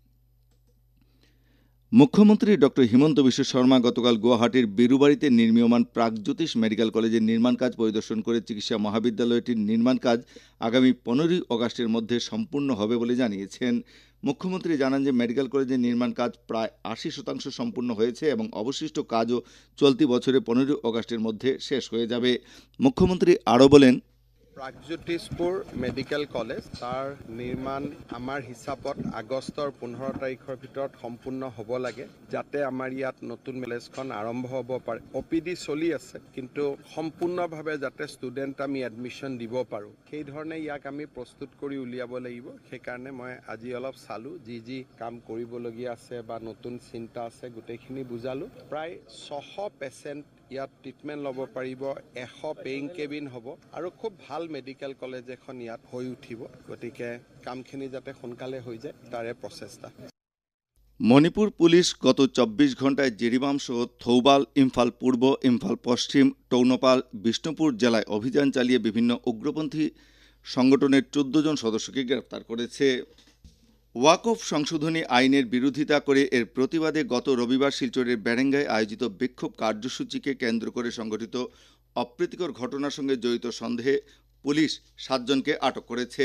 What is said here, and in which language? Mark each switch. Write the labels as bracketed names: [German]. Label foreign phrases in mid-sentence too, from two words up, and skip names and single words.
[Bangla] মুখ্যমন্ত্রী ডক্টর হিমন্ত বিশ্ব শর্মা গতকাল গুয়াহাটির বিরুবাড়িতে নির্মীয়মান প্রাগজ্যোতিষ মেডিকেল কলেজের নির্মাণ কাজ পরিদর্শন করে চিকিৎসা মহাবিদ্যালয়টির নির্মাণ কাজ আগামী 15ই আগস্টের মধ্যে সম্পূর্ণ হবে বলে জানিয়েছেন। মুখ্যমন্ত্রী জানান যে মেডিকেল কলেজের নির্মাণ কাজ প্রায় 80% সম্পূর্ণ হয়েছে এবং অবশিষ্ট কাজও চলতি বছরে 15ই আগস্টের মধ্যে শেষ হয়ে যাবে। মুখ্যমন্ত্রী আরও বলেন, [Assamese] প্ৰাগজ্যোতিষপুৰ মেডিকেল কলেজ তাৰ নিৰ্মাণ আমাৰ হিচাপত আগষ্টৰ 15 তাৰিখৰ ভিতৰত সম্পূৰ্ণ হ'ব লাগে, যাতে আমাৰ ইয়াত নতুন কলেজখন আৰম্ভ হ'ব পাৰে। OPD চলি আছে, কিন্তু সম্পূৰ্ণভাৱে যাতে ষ্টুডেণ্ট আমি এডমিশ্যন দিব পাৰোঁ সেইধৰণে ইয়াক আমি প্ৰস্তুত কৰি উলিয়াব লাগিব। সেইকাৰণে মই আজি অলপ চালোঁ, যি কাম কৰিবলগীয়া আছে বা নতুন চিন্তা আছে গোটেইখিনি বুজালোঁ। প্ৰায় 600 পেচেণ্ট ইয়াত ট্ৰিটমেণ্ট ল'ব পাৰিব, 100 পেইং কেবিন হ'ব আৰু খুব ভাল মেডিকেল কলেজ এখন ইয়াত হৈ উঠিব। গতিকে কামখিনি যাতে সোনকালে হৈ যায় তাৰে প্ৰচেষ্টা। [Bangla] মণিপুর পুলিশ গত 24 ঘন্টায় জিরিবাম সহ থৌবাল, ইম্ফল পূর্ব, ইম্ফল পশ্চিম, টৌনপাল, বিষ্ণুপুর জেলায় অভিযান চালিয়ে বিভিন্ন উগ্রপন্থী সংগঠনের 14 জন সদস্যকে গ্রেফতার করেছে। ওয়াকফ সংশোধনী আইনের বিরোধিতা করে এর প্রতিবাদে গত রবিবার শিলচরের বেরেঙ্গায় আয়োজিত বিক্ষোভ কার্যসূচিকে কেন্দ্র করে সংগঠিত অপ্রীতিকর ঘটনার সঙ্গে জড়িত সন্দেহে পুলিশ 7 জনকে আটক করেছে।